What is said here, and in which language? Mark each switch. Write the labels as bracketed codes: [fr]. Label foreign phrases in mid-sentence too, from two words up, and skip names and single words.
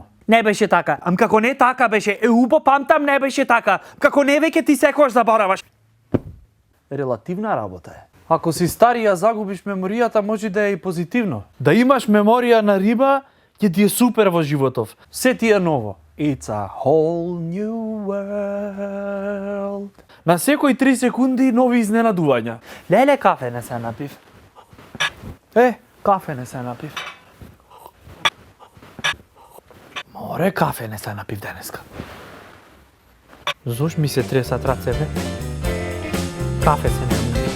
[mk] Не беше така. Ам како не така беше, убо памтам не беше така. Како не веќе ти секојаш забораваш. Релативна работа е. Ако си стари ја загубиш меморијата, може да е и позитивно. Да имаш меморија на риба, ќе ти е супер во животов. Се ти е ново. [en] It's a whole new world. [mk] На секои 3 секунди нови изненадувања. Леле, кафе не се напив. Кафе не се напив. Море, кафе не се напив денеска. Зош ми се тресат рацете? Кафе се не напив.